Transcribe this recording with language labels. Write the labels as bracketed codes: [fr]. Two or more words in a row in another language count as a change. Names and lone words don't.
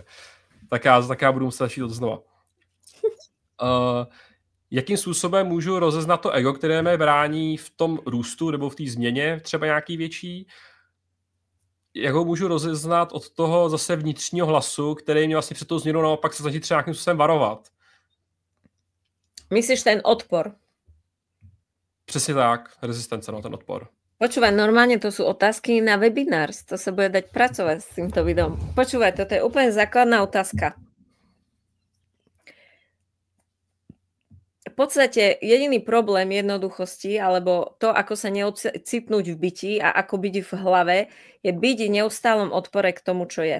[cs] Tak já budu muset začít od znova. Jakým způsobem můžu rozeznat to ego, které mě brání v tom růstu nebo v té změně, třeba nějaký větší? Jak ho můžu rozeznat od toho zase vnitřního hlasu, který mě vlastně před tou změnou naopak se snaží třeba nějakým způsobem varovat? Myslíš ten odpor? Přesně tak, rezistence, no ten odpor. [sk] Počúvaj, normálne to sú otázky na webinár, to sa bude dať pracovať s týmto videom. Počúvaj, toto je úplne základná otázka. podstate jediný problém jednoduchosti, alebo to, ako sa neocitnúť v byti a ako byť v hlave, je byť v neustálom odpore k tomu, čo je.